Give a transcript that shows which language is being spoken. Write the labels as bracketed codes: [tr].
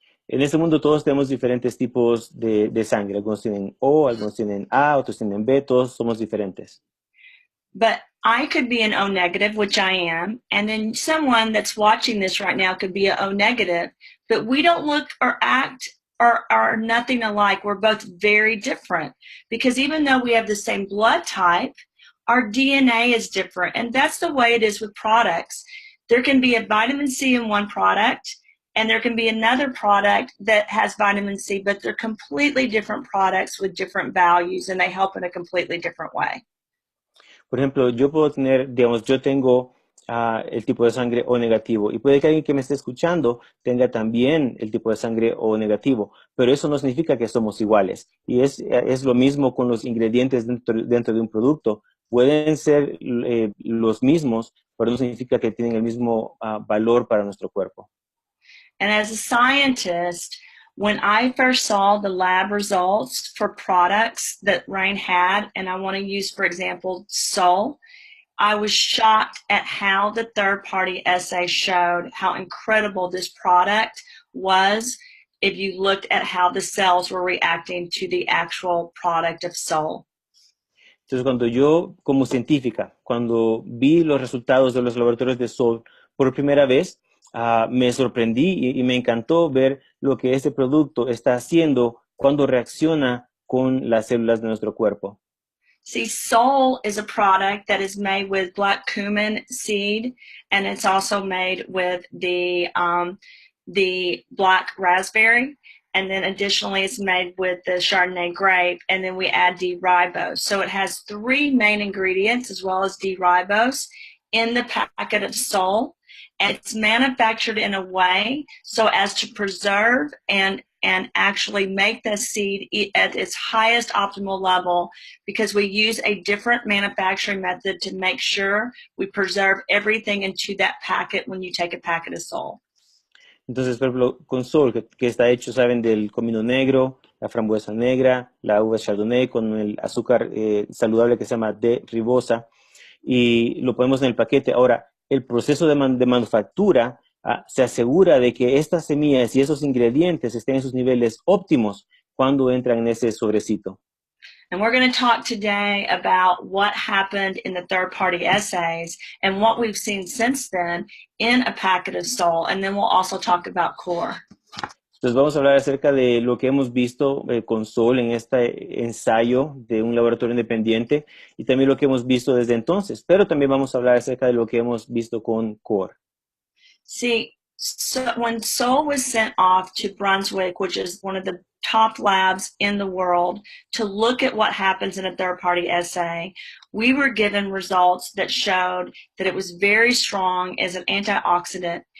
[es] En este mundo todos tenemos diferentes tipos de sangre. Algunos tienen O, algunos tienen A, otros tienen B, todos somos diferentes. [en] But I could be an O negative, which I am, and then someone that's watching this right now could be an O negative, but we don't look or act or are nothing alike. We're both very different because even though we have the same blood type, our DNA is different. And that's the way it is with products. There can be a vitamin C in one product, and there can be another product that has vitamin C, but they're completely different products with different values, and they help in a completely different way. [es] Por ejemplo, yo puedo tener, digamos, yo tengo el tipo de sangre O negativo y puede que alguien que me esté escuchando tenga también el tipo de sangre O negativo, pero eso no significa que somos iguales. Y es lo mismo con los ingredientes dentro de un producto. Pueden ser los mismos, pero no significa que tienen el mismo valor para nuestro cuerpo. [en] And as a scientist, when I first saw the lab results for products that Rain had, and I want to use, for example, Sol, I was shocked at how the third-party essay showed how incredible this product was if you looked at how the cells were reacting to the actual product of Sol. [es] Entonces, cuando yo, como científica, cuando vi los resultados de los laboratorios de Sol por primera vez, me sorprendí y me encantó ver lo que este producto está haciendo cuando reacciona con las células de nuestro cuerpo. [en] See, Sol is a product that is made with black cumin seed, and it's also made with the black raspberry. And then additionally, it's made with the Chardonnay grape, and then we add D-ribose. So it has 3 main ingredients as well as D-ribose in the packet of Sol. And it's manufactured in a way so as to preserve and actually make the seed at its highest optimal level, because we use a different manufacturing method to make sure we preserve everything into that packet when you take a packet of Sol. [es] Entonces, por ejemplo, con Sol, que está hecho, saben, del comino negro, la frambuesa negra, la uva chardonnay con el azúcar saludable que se llama D-ribosa, y lo ponemos en el paquete. Ahora, el proceso de manufactura se asegura de que estas semillas y esos ingredientes estén en sus niveles óptimos cuando entran en ese sobrecito. [en] And we're going to talk today about what happened in the third-party essays and what we've seen since then in a packet of Soul. And then we'll also talk about core. [es] Entonces vamos a hablar acerca de lo que hemos visto con Sol en este ensayo de un laboratorio independiente y también lo que hemos visto desde entonces, pero también vamos a hablar acerca de lo que hemos visto con Core. [en] See, so when Soul was sent off to Brunswick, which is one of the top labs in the world, to look at what happens in a third-party assay, we were given results that showed that it was very strong as an antioxidant.